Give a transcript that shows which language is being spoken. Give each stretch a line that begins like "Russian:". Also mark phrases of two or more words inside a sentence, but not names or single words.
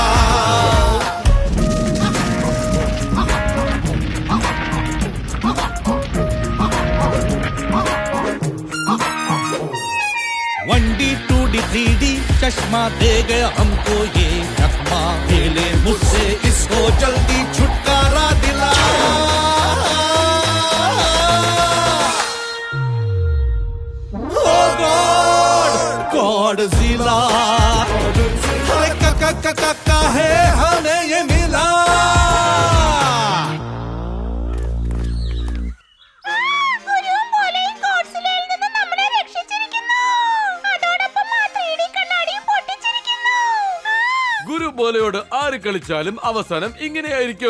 Hindi: वनडी 2D 3D चश्मा दे गया हमको ये चकमा खेले मुझसे इसको जल्दी छुटकारा दिला
English: O God
Hindi: गॉडजिला काहे हमें ये मिला
Malayalam: ഗുരുവും പോലെയും ഗോഡ്സിലയിൽ നിന്ന് നമ്മളെ രക്ഷിച്ചിരിക്കുന്നു. അതോടൊപ്പം ആ 3D കണ്ണാടിയും പൊട്ടിച്ചിരിക്കുന്നു. ഗുരു ബോലയോട് ആര് കളിച്ചാലും അവസാനം ഇങ്ങനെയായിരിക്കും.